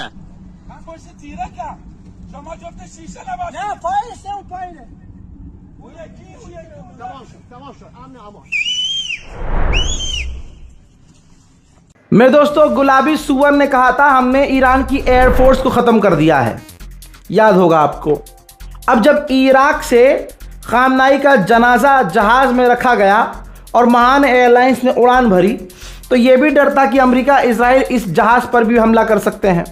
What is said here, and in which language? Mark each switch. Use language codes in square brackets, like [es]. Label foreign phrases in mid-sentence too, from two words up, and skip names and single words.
[fa] من پشت تیرکم شما جفت شیشه نباشید. نه پایینه، اون پایینه. اون یکی تمام شد امن امان. [hi] मेरे दोस्तों, गुलाबी सुअर ने कहा था हमने ईरान की एयरफोर्स को ख़त्म कर दिया है, याद होगा आपको। अब जब इराक से खामनाई का जनाजा जहाज़ में रखा गया और महान एयरलाइंस ने उड़ान भरी, तो ये भी डर था कि अमेरिका इजराइल इस जहाज़ पर भी हमला कर सकते हैं।